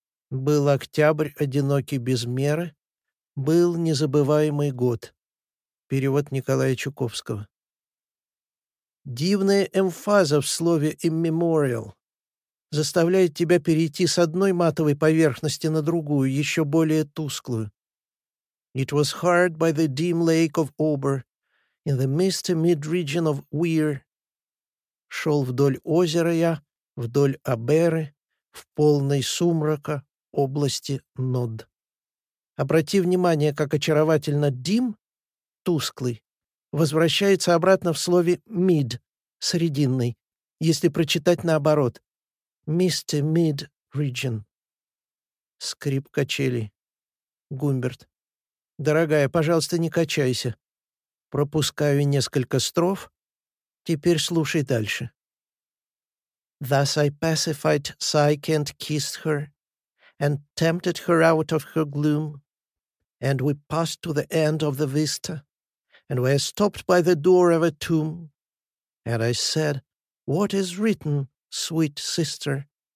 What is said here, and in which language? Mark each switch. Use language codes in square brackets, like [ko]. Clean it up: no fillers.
[ru] Был октябрь, одинокий без меры. Был незабываемый год. Перевод Николая Чуковского. Дивная эмфаза в слове «immemorial» заставляет тебя перейти с одной матовой поверхности на другую, еще более тусклую. [en] It was hard by the dim lake of Ober, in the misty mid-region of Weir. [ru] Шел вдоль озера я, вдоль Оберы, в полной сумрака области Нод. Обрати внимание, как очаровательно dim, тусклый, возвращается обратно в слове mid, срединный, если прочитать наоборот. [en] Misty mid-region. [ru] Скрип качелей. Гумберт. Дорогая, пожалуйста, не качайся. Пропускаю несколько строф. Теперь слушай дальше. [en] Thus I pacified Psyche and kissed her, and tempted her out of her gloom, and we passed to the end of the vista, and were stopped by the door of a tomb, and I said, What is written, sweet sister?